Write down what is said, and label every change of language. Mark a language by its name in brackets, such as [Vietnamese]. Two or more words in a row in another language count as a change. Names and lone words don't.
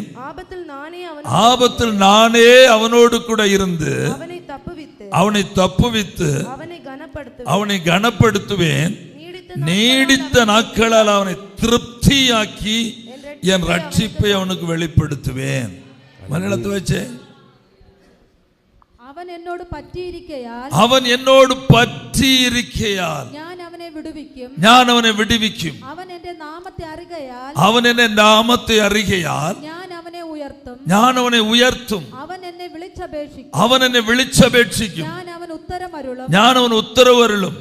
[Tamil] ஆபத்தில் நானே அவனோடு கூட இருந்து அவனை தப்புவித்து அவனை கனப்படுத்துவேன். நீடித்த நாட்களால் அவனை திருப்தியாக்கி என் ரட்சிப்பை அவனுக்கு வெளிப்படுத்துவேன். மலையாளத்தை வச்சே, அவன் என்னோடு பற்றியிருக்கையால் [Malayalam] ഞാൻ അവനെ വിടുവിക്കും. അവൻ എന്റെ നാമത്തെ അറികയാൽ ഞാൻ അവനെ ഉയർത്തും. അവൻ എന്നെ വിളിച്ചപേക്ഷിക്കും. ഞാൻ അവന് ഉത്തരവരുളും.